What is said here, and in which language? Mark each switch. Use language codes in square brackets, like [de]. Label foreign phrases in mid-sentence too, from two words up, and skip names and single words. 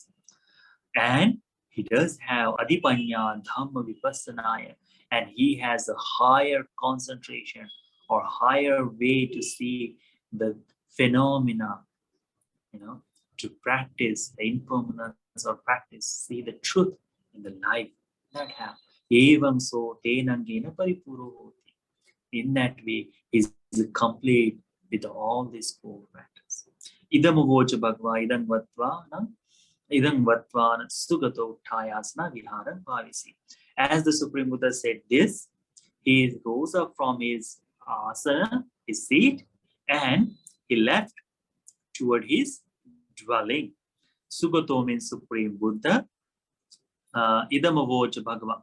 [en] And he does have [pi] Adipanya Dhamma Vipassanaya, [en] and he has a higher concentration or higher way to see the phenomena, to practice the impermanence or practice, see the truth in the life that happens. [pi] Evam so tenangena paripuro hoti. [en] In that way, he's complete with all these four factors. [pi] Idam uvocha bhagava idam vatvana sugato uttayasana viharam bhavisi. [en] As the Supreme Buddha said this, he rose up from his asana, his seat, and he left toward his dwelling. Sugato means Supreme Buddha. [pi] Idamavocha Bhagava.